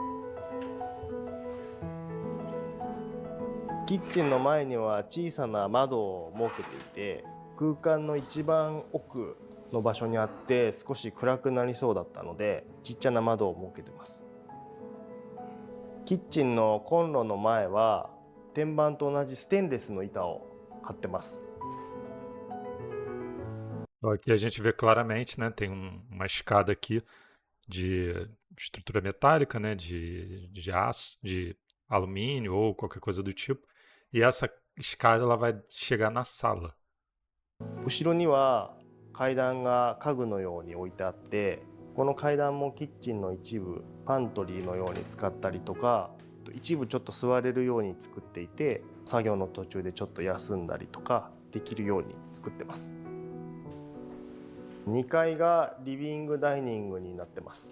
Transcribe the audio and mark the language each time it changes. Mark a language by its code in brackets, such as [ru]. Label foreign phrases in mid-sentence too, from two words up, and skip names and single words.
[ja] キッチンの前には小さな窓を設けていて、空間の一番奥の場所にあって少し暗くなりそうだったので、ちっちゃな窓を設けてます。キッチンのコンロの前は天板と同じステンレスの板を貼ってます。 [pt] Aqui a gente vê claramente, né? Tem uma escada aqui estrutura metálica, né, de aço, de alumínio ou qualquer coisa do tipo. E essa escada ela vai chegar na sala. [ja] 後ろには階段が家具のように置いてあって、この階段もキッチンの一部パントリーのように使ったりとか、一部ちょっと座れるように作っていて、作業の途中でちょっと休んだりとかできるように作ってます。2階がリビングダイニングになってます。